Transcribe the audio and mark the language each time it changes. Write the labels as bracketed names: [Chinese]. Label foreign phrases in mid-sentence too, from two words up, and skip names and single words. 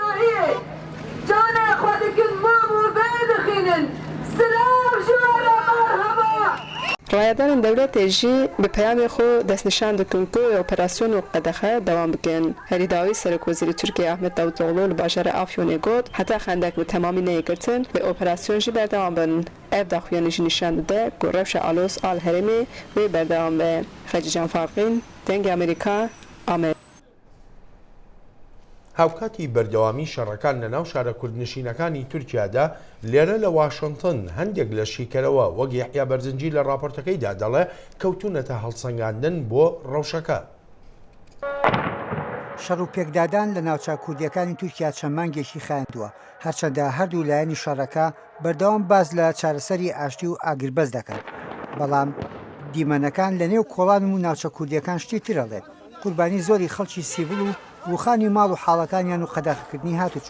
[Kurdish] رایدارên dewletê jî bi peyamê xwe destnîşan dikin ku operasyona qedexe dewam bikin. Herî dawî Serokvezîrê Tirkiye Ahmet Davutoglu li bajarê Afyonê got heta xendek bi temamî neyê girtin vê operasyon jî berdewam bin. Ev daxuyanî jî nîşan dide ku rewşa alos al herêmê wê berdewam be. Xecî Can Farqîn, Dengê Amerîka, Amer. [Central Kurdish] هاوکاتی بەردەوامی شەڕەکان لە ناو شارە کوردنشینەکانی تورکیادا لێرە لە واشنگتن هەندێک لە شیکەرەوە وەک یەحیا بەرزنجی لە راپۆرتەکەیدا دەڵێ کەوتونەتە هەڵسەنگاندن بۆ ڕەوشەکە. شەڕ و پێکدادان لە ناوچە کوردیەکانی تورکیا چەند مانگێکی خایاندووە هەرچەندە هەردوو لایەنی شەڕەکە بەردەوام باز لە چارەسەری ئاشتی و ئاگربەز دەکەن بەڵام دیمەنەکان لە نێو کۆڵان و ناوچە کوردیەکان شتی ترەڵێت قوربانی زۆری خەڵکی سیڤڵ و ڕوخانی ماڵ و حاڵەکانیان و قەدەغەکردنی هاتوچوو.